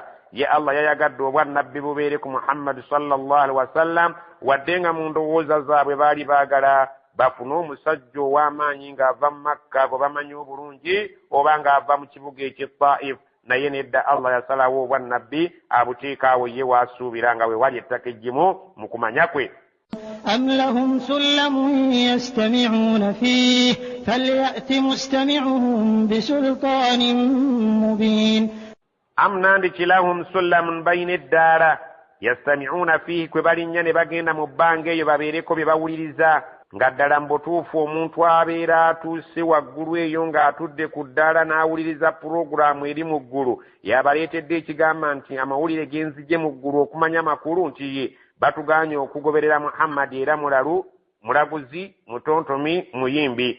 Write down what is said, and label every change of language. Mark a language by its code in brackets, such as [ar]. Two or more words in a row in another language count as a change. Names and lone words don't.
[lg] Ye Allah yayagadde obwannabbi bubeere ku Muhammad [ar] صلى الله عليه وسلم, [lg] wadde nga mu ndowooza zaabwe baali baagala bafune omusajja ow'amaanyi ng'ava mu Makka gwe bamanyi obulungi oba ng'ava mu kibuga eky'e Taif. Naye nedda Allah yasalawo obwannabbi abuteekaawo ye waasuubira nga we wali ettaka eggimu mu kumanya kwe. [ar] أم لهم سلم يستمعون فيه فليأت مستمعهم بسلطان مبين. Am nandi kilahum sullamun bayna [lg] eddaara [ar] يستمعون فيه, [lg] kwe balinnya ne bagenda mu bbanga eyo babeereko bye bawuliriza, nga ddala mu butuufu omuntu abeera atuuse waggulu eyo ng'atudde ku ddaala n'awuliriza pulogulaamu eri mu ggulu, yabaleetedde ekigamba nti amawulire genzije mu ggulu okumanya makulu nti ye batugaanye okugoberera Muhammad era mulalu, mulaguzi, mutontomi, muyimbi.